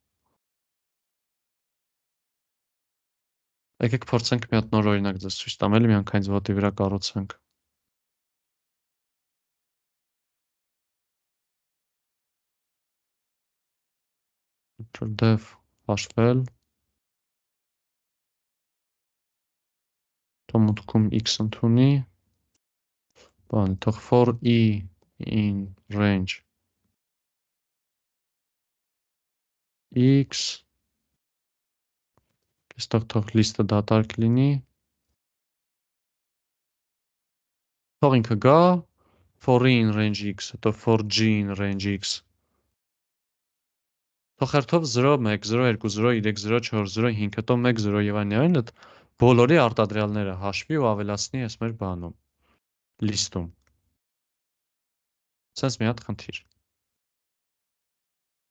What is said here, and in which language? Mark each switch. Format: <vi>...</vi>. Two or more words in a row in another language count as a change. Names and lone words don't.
<hy>Եկեք փորձենք մի հատ նոր օրինակ ձեզ ցույց տամ, էլի միանգամից ոտի վրա կառուցենք։ Dev հաշվել, թող մուտքում x ընդունի, բան, թող</hy> <en>for e in range</en> <hy>x, այստեղ թող list-ը դատարկ լինի, թող ինքը գա,</hy> <en>for e in range x, հետո for g in range x,</en> <hy>թող հերթով 0, 1, 0, 2, 0, 3, 0, 4, 0, 5, հետո 1, 0 եւ այն այդ բոլորի արտադրյալները հաշվի ու ավելացնի այս մեր բանում, list-ում։ Սենց մի հատ խնդիր։</hy>